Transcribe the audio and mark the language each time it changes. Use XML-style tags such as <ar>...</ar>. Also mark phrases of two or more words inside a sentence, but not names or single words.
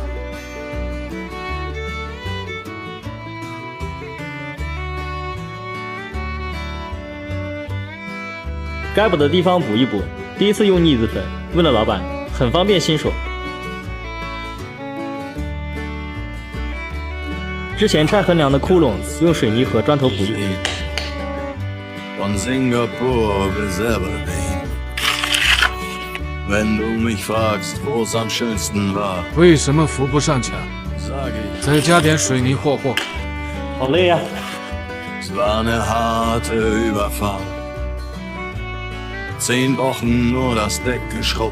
<zh>该补的地方补一补。第一次用腻子粉，问了老板，很方便新手。之前拆横梁的窟窿，用水泥和砖头补一补。</zh> <de>Von Singapur bis Aberdeen. Wenn du mich fragst, wo es am schönsten war,</de> <zh>为什么扶不上墙？</zh> <de>sage ich,</de> <zh>再加点水泥霍霍。好累呀、</zh> <de>es war eine harte Überfahrt. 10 Wochen nur das Deck geschrubbt.</de>